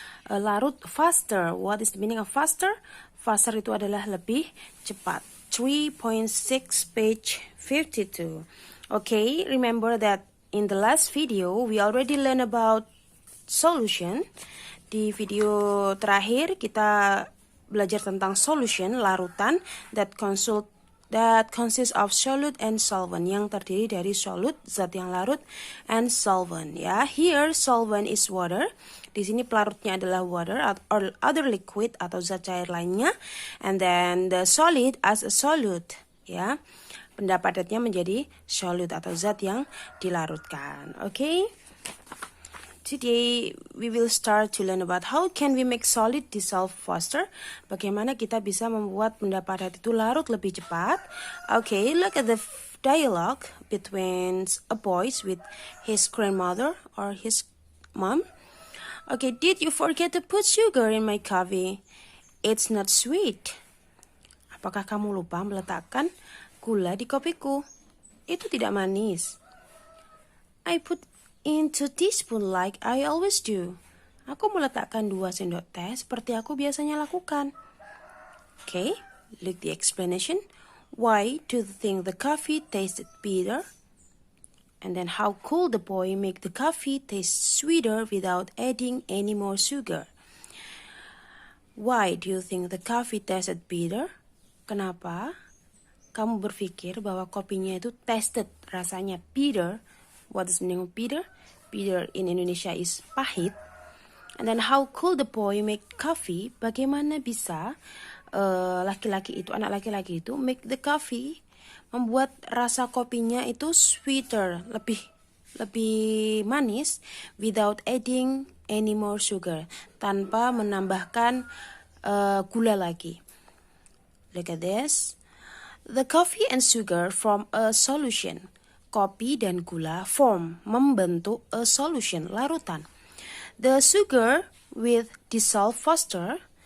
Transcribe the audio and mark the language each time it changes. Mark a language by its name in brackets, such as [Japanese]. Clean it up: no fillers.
[English] Larut faster. What is the meaning of faster? [Indonesian] Faster itu adalah lebih cepat. [English] 3.6 page 52. Okay, remember that in the last video we already learned about solution. [Indonesian] Di video terakhir kita belajar tentang solution, larutan [English] that consists of solute and solvent, [Indonesian] yang terdiri dari solute, zat yang larut, [English] and solvent. Ya, here solvent is water. [Indonesian] Di sini pelarutnya adalah [English] water or other liquid [Indonesian] atau zat cair lainnya, [English] and then the solid as a solute. [Indonesian] Ya, benda padatnya menjadi solute atau zat yang dilarutkan. [English] Okay. Today we will start to learn about how can we make solid dissolve faster. [Indonesian] Bagaimana kita bisa membuat benda padat itu larut lebih cepat. [English] Okay, look at the dialogue between a boy with his grandmother or his mom. Okay, did you forget to put sugar in my coffee? It's not sweet. [Indonesian] Apakah kamu lupa meletakkan gula di kopiku? Itu tidak manis. [English] I put in 2 teaspoons like I always do. [Indonesian] Aku meletakkan 2 sendok teh seperti aku biasanya lakukan. [English] Okay, look the explanation. Why do you think the coffee tasted bitter? And then how could the boy make the coffee taste sweeter without adding any more sugar? Why do you think the coffee tasted bitter? [Indonesian] Kenapa kamu berpikir bahwa kopinya itu tasted, rasanya bitter? [English] What is the meaning of bitter? Bitter in Indonesia is pahit. And then how could the boy make coffee? [Indonesian] Bagaimana bisa anak laki-laki itu [English] make the coffee, [Indonesian] membuat rasa kopinya itu sweeter, lebih manis, [English] without adding any more sugar, [Indonesian] tanpa menambahkan gula lagi. [English] Look at this. The coffee and sugar form a solution. [Indonesian] Kopi dan gula membentuk [English] a solution, larutan. The sugar will dissolve faster.